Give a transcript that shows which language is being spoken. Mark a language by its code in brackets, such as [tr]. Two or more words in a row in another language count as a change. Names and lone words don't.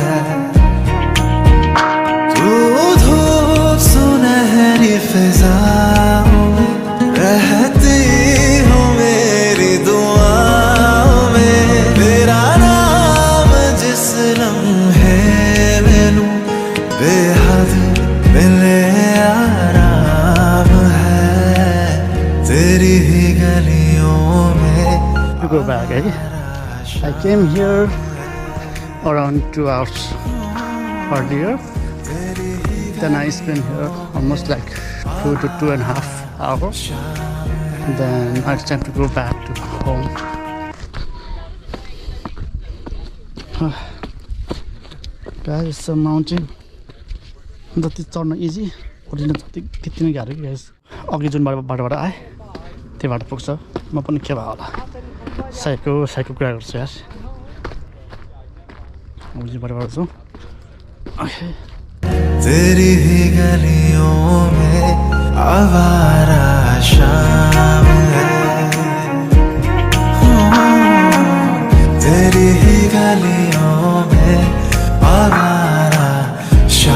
[hi] तू धूप सुनहरी फिजाओं में रहती हो मेरी दुआओं में तेरा नाम जिस लम्हे मैनू बेहद मिले आराम है तेरी ही गलियों में [en] go back, I came here around 2 hours earlier. Then I spent here almost like 2 to 2.5 hours. Then it's time to go back to home. Guys, it's a mountain. [ne] जति चढ्न इजी, उठ्न त्यति नै गाह्रो कि गाइस. अघि जुन बाटोबाट आएँ त्यो बाटो पुग्छ. म पनि के भयो होला साइको कुरा गर्छु यार. अघि बाटोबाट छु. ओके. [hi] तेरी ही गलियों में आवारा शाम है तेरी ही गलियों में आवारा